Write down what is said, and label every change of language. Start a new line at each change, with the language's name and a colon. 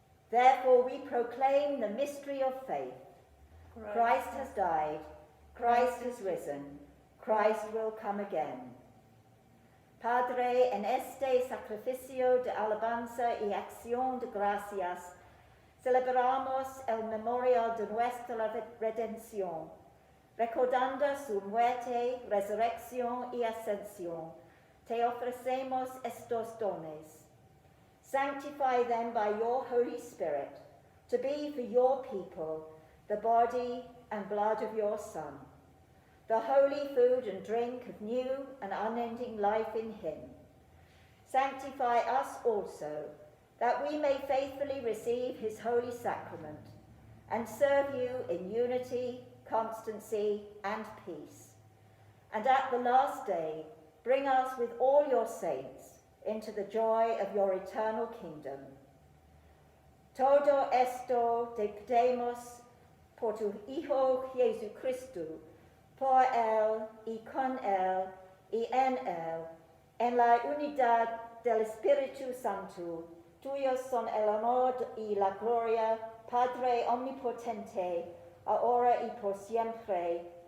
English: Therefore we proclaim the mystery of faith. Christ has died, Christ has risen, Christ will come again.
Spanish: Padre, en este sacrificio de alabanza y acción de gracias, celebramos el memorial de nuestra redención, recordando su muerte, resurrección y ascensión. Te ofrecemos estos dones.
English: Sanctify them by your Holy Spirit, to be for your people the body and blood of your Son, the holy food and drink of new and unending life in him. Sanctify us also, that we may faithfully receive his holy sacrament and serve you in unity, constancy, and peace. And at the last day, bring us with all your saints into the joy of your eternal kingdom.
Spanish: Todo esto te pedimos por tu Hijo Jesucristo, por él y con él y en la unidad del Espíritu Santo, tuyos son el honor y la gloria, Padre omnipotente, ahora y por siempre.